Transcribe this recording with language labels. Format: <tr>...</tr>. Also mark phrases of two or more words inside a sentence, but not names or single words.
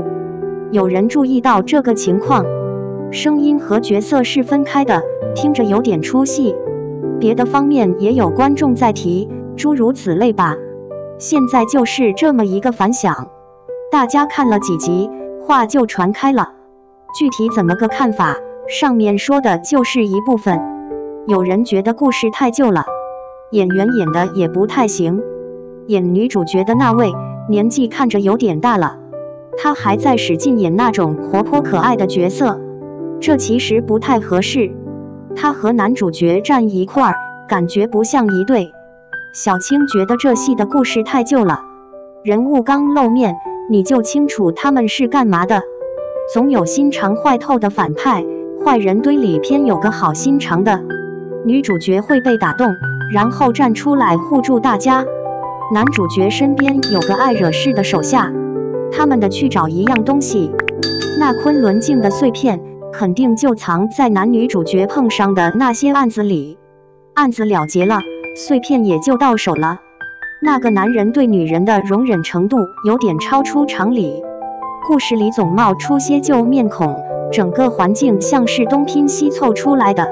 <zh>有人注意到這個情況，聲音和角色是分開的，聽着有點出戲。別的方面也有觀眾在提，諸如此類吧。現在就是這麼一個反響，大家看了幾集，話就傳開了。具體怎麼個看法，上面說的就是一部分。有人覺得故事太舊了，演員演的也不太行，演女主角的那位年紀看着有點大了，她還在使勁演那種活潑可愛的角色，這其實不太合適。她和男主角站一塊兒，感覺不像一對。小青覺得這戲的故事太舊了，人物剛露面你就清楚他們是幹嘛的，總有心腸壞透的反派，壞人堆裡偏有個好心腸的，女主角會被打動，然後站出來護住大家。男主角身邊有個愛惹事的手下，他們的去找一樣東西，那崑崙鏡的碎片肯定就藏在男女主角碰上的那些案子裡，案子了結了，碎片也就到手了。那個男人對女人的容忍程度有點超出常理，故事裡總冒出些舊面孔，整個環境像是東拼西湊出來的。</zh>